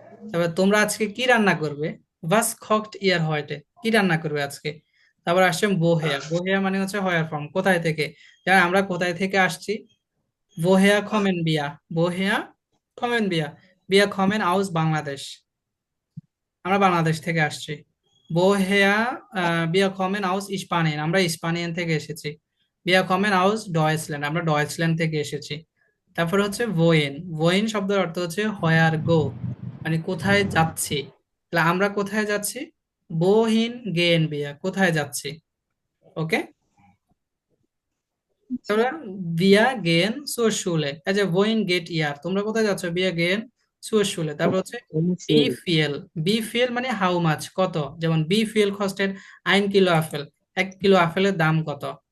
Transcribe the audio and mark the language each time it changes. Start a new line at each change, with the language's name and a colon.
Bangla: তারপর তোমরা আজকে কি রান্না করবে?
German: was kocht ihr heute,
Bangla: কি রান্না করবে আজকে? তারপর আসছে woher, woher মানে হচ্ছে
English: where from,
Bangla: কোথায় থেকে। যেমন আমরা কোথায় থেকে আসছি,
German: woher kommen wir, woher kommen wir, wir kommen aus
Bangla: Bangladesh, আমরা বাংলাদেশ থেকে আসছি।
German: woher wir kommen aus Spanien,
Bangla: আমরা স্পানিয়ান থেকে এসেছি।
German: wir kommen aus Deutschland,
Bangla: আমরা ডয়েচল্যান্ড থেকে এসেছি। তারপর হচ্ছে wohin, wohin শব্দের অর্থ হচ্ছে
English: where go,
Bangla: মানে কোথায় যাচ্ছি। তাহলে আমরা কোথায় যাচ্ছি?
German: wohin gehen wir,
Bangla: কোথায় যাচ্ছি। ওকে, তাহলে
German: wir gehen zur Schule,
Bangla: এই যে
German: wohin geht ihr,
Bangla: তোমরা কোথায় যাচ্ছ?
German: wir gehen zur Schule।
Bangla: তারপর হচ্ছে বি ফিএল, বি ফিএল মানে হাউ মাচ, কত। যেমন B ফিএল costed 1 kilo apple, 1 kilo আপেলের দাম কত?